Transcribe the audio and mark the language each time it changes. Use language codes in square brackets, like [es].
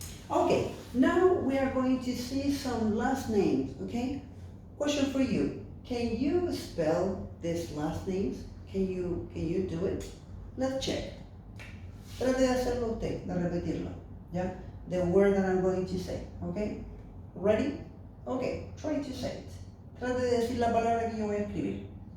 [en] Okay, now we are going to see some last names, okay? Question for you. Can you spell these last names? Can you do it? Let's check. [es] Trate de hacerlo usted, de repetirlo, ¿ya? [en] The word that I'm going to say, okay? Ready? Okay, try to say it. [es] Trate de decir la palabra que yo voy a escribir.